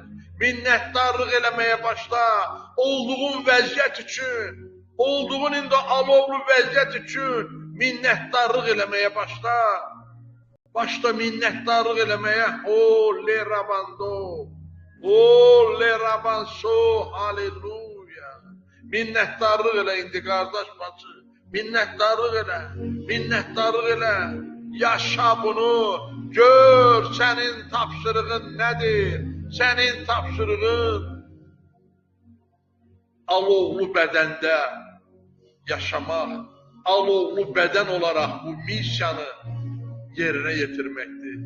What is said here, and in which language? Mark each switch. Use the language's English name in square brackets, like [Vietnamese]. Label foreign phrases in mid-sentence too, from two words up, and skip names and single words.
[Azerbaijani] Minnettarlıq eləməyə başla. Olduğun vəziyyət üçün, olduğun indi alovlu vəziyyət üçün minnettarlıq eləməyə başla. Başla minnettarlıq eləməyə. O le rabando. O le rabanso. Haleluya. Minnettarlıq elə indi qardaş bacı. Minnettarlıq elə. Minnettarlıq elə. Yaşa bunu. Gör sənin tapşırığın nədir? Sənin tapşırığın alovlu bədəndə yaşamaq, alovlu bədən olaraq bu misiyanı yerinə yetirməkdir.